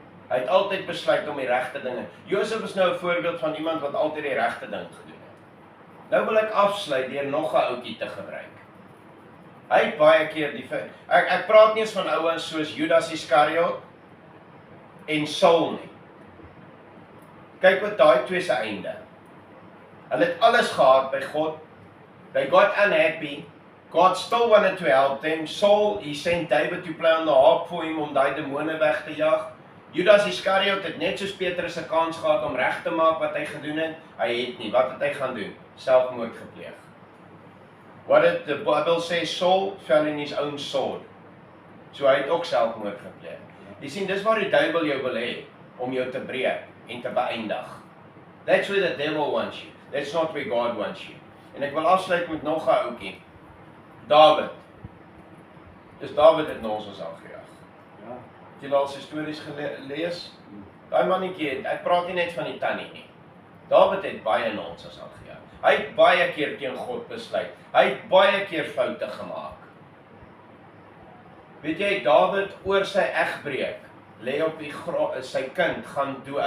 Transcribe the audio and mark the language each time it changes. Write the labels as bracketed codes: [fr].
[af] Hy het altyd besluit om die regte dinge. Josef is nou 'n voorbeeld van iemand wat altyd die regte ding gedoen het. Nou wil ek afsluit deur nog 'n ouetjie te gebruik. Hy het baie keer ek praat nie eens van ouens soos Judas Iskariot en Saul nie. Kyk wat daai twee se einde. Hulle het alles gehad by God. [en] They got unhappy. God still wanted to help them. Saul, he sent David to play on the harp for him [af] om daai demone weg te jag. Judas Iskariot het net soos Petrus 'n kans gehad om reg te maak wat hy gedoen het. Hy het nie. Wat het hy gaan doen? Selfmoord gepleeg. [en] What did the Bible say? Saul fell in his own sword. [af] So hy het ook selfmoord gepleeg. Jy sien, dis waar die duiwel jou wil hê, om jou te breek en te beëindig. [en] That's where the devil wants you. That's not where God wants you. [af] En ek wil afsluit met nog 'n ouetjie. David. Dis David het nonsens aangejaag. Ja. Het jy al sy stories gelees? Daai mannetjie, ek praat nie net van die tannie nie. David het baie nonsens aangejaag. Hy het baie keer teen God besluit. Hy het baie keer foute gemaak. Weet jy, David oor sy egbreek, lê op die sy kind gaan toe.